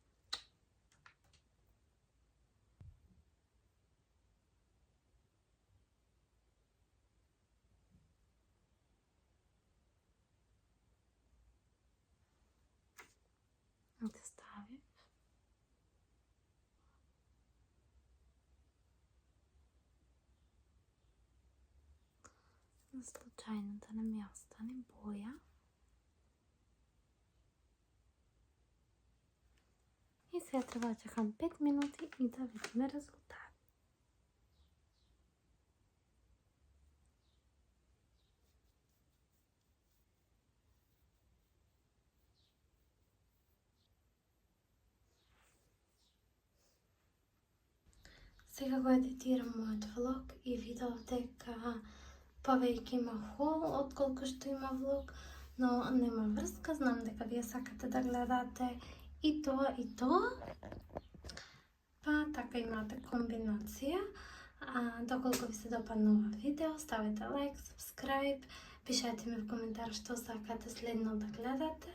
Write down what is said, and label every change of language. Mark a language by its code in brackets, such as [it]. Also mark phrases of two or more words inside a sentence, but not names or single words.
[bg] Да ставим. За случайно да не ми остане боя. И сега трябва да чакам 5 минути и да видим резултат. [mk] Сега го едитирам моят влог и видов дека повеќе има хол отколку што има влог, но нема врска, знам дека вие сакате да гледате и тоа. Па така имате комбинација. Доколку ви се допадна ова видео, ставете лайк, subscribe, пишете ми в коментар што сакате следно да гледате.